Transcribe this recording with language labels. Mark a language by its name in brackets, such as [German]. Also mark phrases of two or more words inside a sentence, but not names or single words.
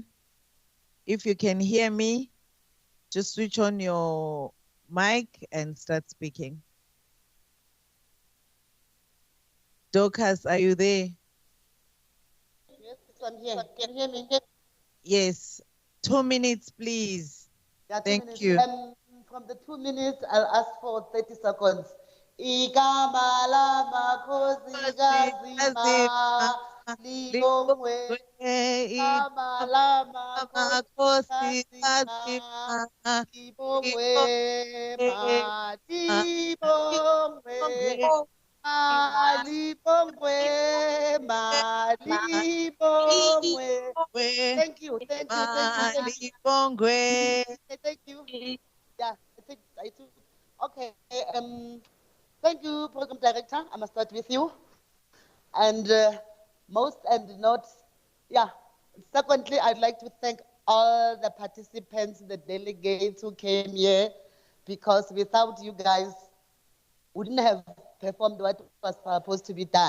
[English] If you can hear me, just switch on your mic and start speaking. Dorcas, are you there? Yes, I'm here. Can you hear me? Yes. 2 minutes, please. Yeah, 2 Thank minutes. you. From the 2 minutes, I'll ask for 30 seconds. [Zulu] Igama lama khosikazi ma libongwe. Igama lama khosikazi ma libongwe ma libongwe. Malibongwe, Malibongwe. [English] Thank you, thank you, thank you. Malibongwe. Thank you. Yeah, I took. Okay. Thank you, Program Director. I must start with you. And most and not, yeah. Secondly, I'd like to thank all the participants, the delegates who came here, because without you guys, wouldn't have performed what was supposed to be done.